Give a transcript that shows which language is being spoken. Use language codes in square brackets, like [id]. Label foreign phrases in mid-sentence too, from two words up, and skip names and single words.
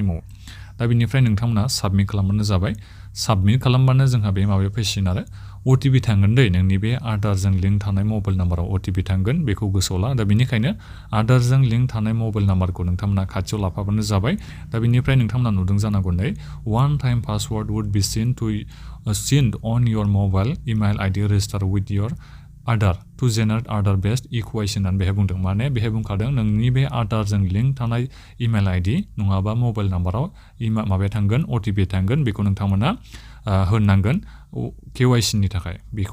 [brx] मावो दा बेनिफ्राय नोंथांमोना साबमिट खालामबानो जाबाय साबमिट खालामबानो जोंहा बे माबायाव फैसिगोन आरो OTP थांगोन दै नोंनि बे आधारजों लिंक थानाय मबाइल नाम्बाराव OTP थांगोन बेखौ गोसोआव ला दा बेनिखायनो आधारजों लिंक थानाय मबाइल नाम्बारखौ नोंथांमोना खाथियाव लाफाबानो जाबाय दा बेनिफ्राय नोंथांमोना नुदों जानांगौ नै [en] one time password would be sent on your mobile email ID register with your Aadhaar to generate Aadhaar based equation [brx] होननानै बेहाय बुंदों माने बेहाय बुंखादों नोंनि बे आधारजों लिंक थानाय इमेल ID नङाबा मबाइल नाम्बाराव माबाया थांगोन OTP थांगोन बेखौ नोंथांमोना होनांगोन KYC नि थाखाय बेखौ